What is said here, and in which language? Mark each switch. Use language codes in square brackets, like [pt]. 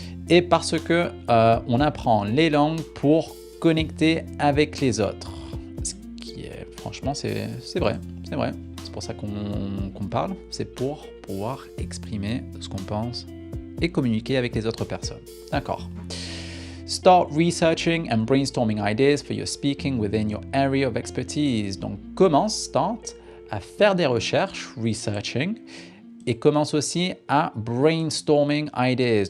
[fr] Et parce que on apprend les langues pour connecter avec les autres, ce qui est, franchement, c'est vrai, c'est vrai. C'est pour ça qu'on parle, c'est pour pouvoir exprimer ce qu'on pense et communiquer avec les autres personnes. D'accord. [en] Start researching and brainstorming ideas for your speaking within your area of expertise. [fr] Donc, start à faire des recherches, researching, et commence aussi à brainstorming ideas.